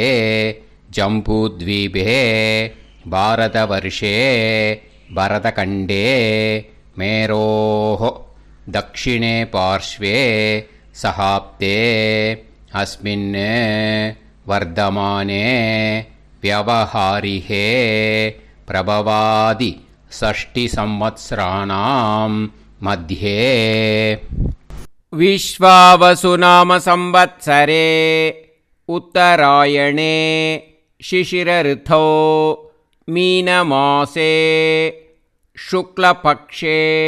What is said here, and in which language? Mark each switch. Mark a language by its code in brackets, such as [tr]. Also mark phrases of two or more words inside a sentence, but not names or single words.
[sa] जम्बूद्वीपे भारतवर्षे भरतखण्डे मेरोः दक्षिणे पार्श्वे शकाब्दे अस्मिन् वर्तमाने व्यवहारिहे प्रभवादि 6 संवत्सराणां मध्ये. विश्वावसुनाम संवत्सरे उत्तरायणे शिशिरऋतौ मीनमासे शुक्लपक्षे